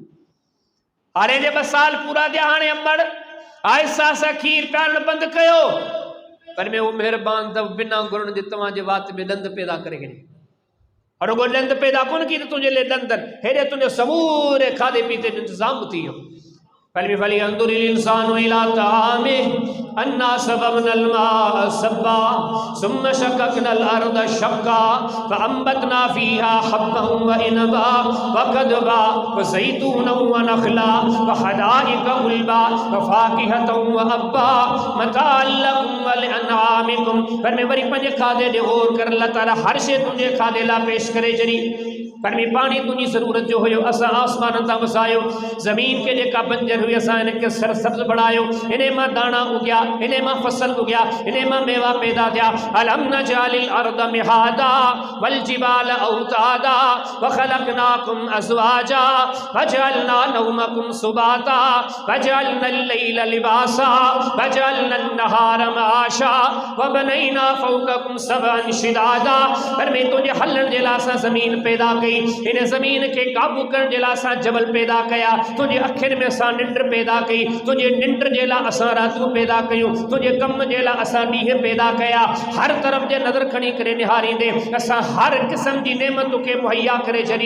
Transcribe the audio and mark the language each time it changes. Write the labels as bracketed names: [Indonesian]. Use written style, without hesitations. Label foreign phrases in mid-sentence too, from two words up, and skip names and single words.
[Sindhi] हाणे जे 2 साल पूरा थिया, हाणे अमड़ आहिस्ता आहिस्ता खीर पीआरणु बंदि कयो, पर में वो मेहरबान अथव बिना घुरण जे तव्हांजे वात में ॾंद पैदा करे छॾे। रुगो ॾंद पैदा कोन की त तुंहिंजे लाइ ॾंदनि, हेॾे तुंहिंजे समूरे खाधे पीते जो इंतज़ाम थी वियो। [Arabic] فلينظر الإنسان إلى طعامه أنا صببنا الماء صبا ثم شققنا الأرض شقا فأنبتنا فيها حبا وعنبا وقضبا وزيتونا ونخلا وحدائق غلبا وفاكهة وأبا متاعا لكم ولأنعامكم. [Sindhi] पर में वरी पंहिंजे खाधे ॾे गौर कर, अल्लाह ताला हर शइ तुंहिंजे खाधे लाइ पेश करे छॾी। पर में पानी तुंहिंजी ज़रूरत जो हुयो, असां आसमान तां वसायो, ज़मीन के जेका बंजर हुई असां इनखे सरसब्ज़ बढ़ायो, इन मां दाणा उगिया, इन मां फसल उगिया, इन मां मेवा पैदा थिया। [Arabic] ألم نجعل الأرض مهادا والجبال أوتادا وخلقناكم أزواجا وجعلنا نومكم سباتا وجعلنا الليل لباسا وجعلنا النهار معاشا وبنينا فوقكم سبعا شدادا. [Sindhi] पर में तुंहिंजे हलण जे लाइ असां ज़मीन पैदा कई, इन ज़मीन के काबू करण जे लाइ असां जबल पैदा कया, तुंहिंजे अखियुनि में असां निंड पैदा कई, तुंहिंजे निंड जे लाइ असां रातियूं पैदा कयूं, तुंहिंजे कम जे लाइ असां ॾींहं पैदा कया। हर तरफ़ जे नज़र खणी करे निहारींदे असां हर क़िस्म जी नेमत खे मुहैया करे छॾी।